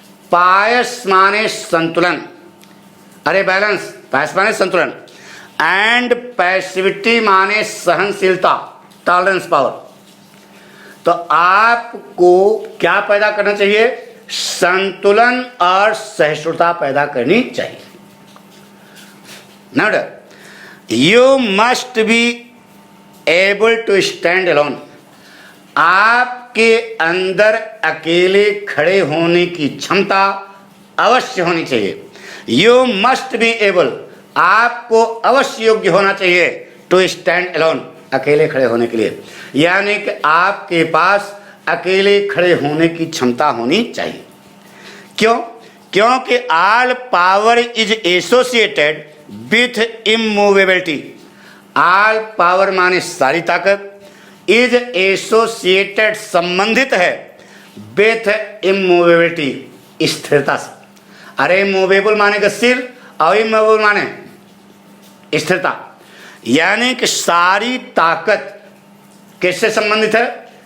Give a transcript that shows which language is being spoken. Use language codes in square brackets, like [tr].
[hi] पायस माने संतुलन, अरे बैलेंस, पायस माने संतुलन, एंड पैसिविटी माने सहनशीलता, टॉलरेंस पावर. तो आपको क्या पैदा करना चाहिए? संतुलन और सहिष्णुता पैदा करनी चाहिए. [en] Now, you must be able to stand alone. [hi] आपके अंदर अकेले खड़े होने की क्षमता अवश्य होनी चाहिए. [en] You must be able, [hi] आपको अवश्य योग्य होना चाहिए [en] to stand alone, [hi] अकेले खड़े होने के लिए. यानी कि आपके पास अकेले खड़े होने की क्षमता होनी चाहिए. क्यों? [en] क्योंकि all power is associated with immovability. All power [hi] माने सारी ताकत, [en] is associated, [hi] संबंधित है, [en] with immovability, [hi] स्थिरता से. अरे मूवेबल माने गतिशील और इमूवेबल माने स्थिरता. यानी कि सारी ताकत किससे संबंधित है?